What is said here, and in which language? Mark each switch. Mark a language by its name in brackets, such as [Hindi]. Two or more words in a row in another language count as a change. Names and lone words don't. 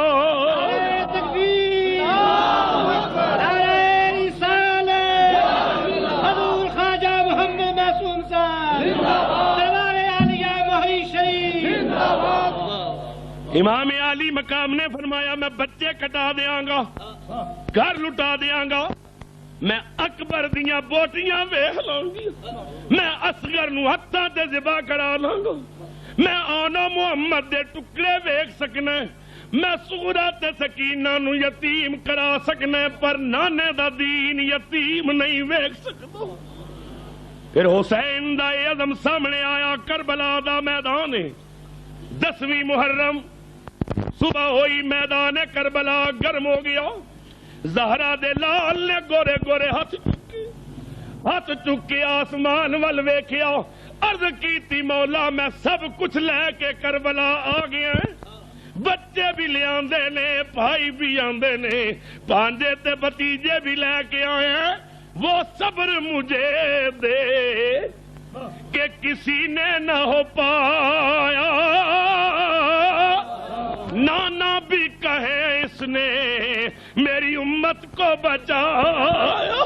[Punjabi] تکبیر، نعرہ رسالت، حضور خواجہ محمد معصوم صاحب، دربار عالیہ مہری شریف۔ امام علی مقام نے فرمایا میں بچے کٹا دیاں گا، گھر لٹا دیاں گا، میں اکبر دیاں بوٹیاں ویکھ لاں گی، میں اصغر نو ہتھاں تے ذبح کرا لاں گا، میں آنا محمد دے ٹکڑے ویکھ سکنا، میں سغرا تے سکینہ نو یتیم کرا سکنا، پر نانے دا دین یتیم نہیں ویکھ سکدا۔ پھر حسین دا اے عزم سامنے آیا، کربلا دا میدان ہے، 10ویں محرم صبح ہوئی، میدان کربلا گرم ہو گیا، زہرا دے لال نے گورے گورے ہاتھ چکے آسمان ول ویکھیا، عرض کیتی مولا میں سب کچھ لے کے کربلا آ گیا، بچے بھی لے آندے نے، بھائی بھی آندے نے، پانجے تے بتیجے بھی لے کے آئے ہیں، [Urdu] وہ صبر مجھے دے کہ کسی نے نہ ہو پایا، نانا بھی کہے اس نے میری امت کو بچایا۔